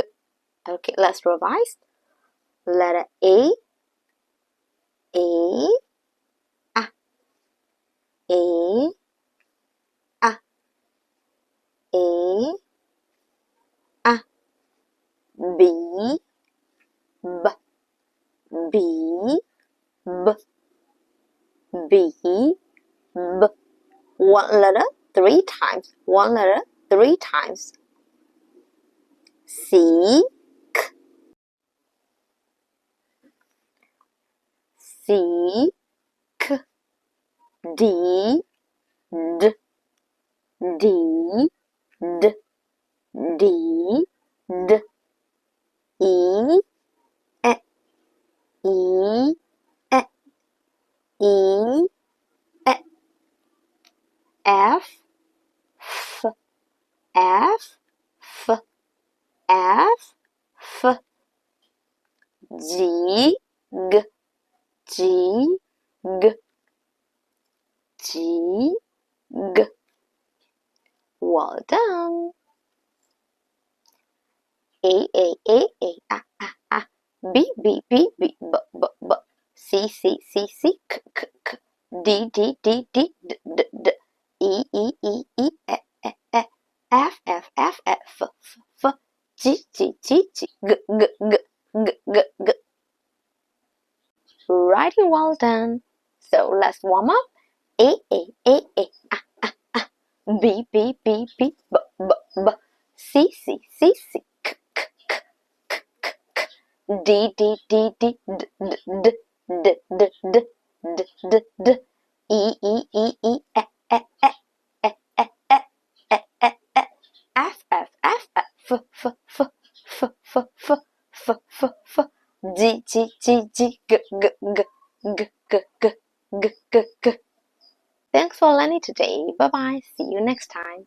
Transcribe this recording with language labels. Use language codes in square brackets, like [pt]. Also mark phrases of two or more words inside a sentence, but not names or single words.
[en] Okay, let's revise. Letter A, A, A, A, A, A, A. B, B, B, B, B, B. One letter 3 times. One letter 3 times. C, K, C, K, D, D, D, D, D, D, E, E, E, E, E, E, F, F, F, F, F, F. G, G, G, G, G, G. Well done. A, A, A, A, A, A, A. B, B, B, B, B, B, B. C, C, C, C, K, K, K. D, D, D, D, D, D, D. E, E, E, E, E, E, E. F, F, F, F, F, F. G, G, G, G, G, G, G, G, G, G. Writing well done. So let's warm up. A, A, A, A, A, A, A. B, B, B, B, B, B, B. C, C, C, C, K, K, K, K, K, K. D, D, D, D, D, D, D, D, D, D, D, D, D. E, E, E, E, E, E, E, E, E, E, E, E, E. F, F, F, F, F, F, F, F, F, F, F, F, F. G, G, G, G, G, G, G, G, G, G, G, G, G. Thanks for learning today. Bye bye. See you next time.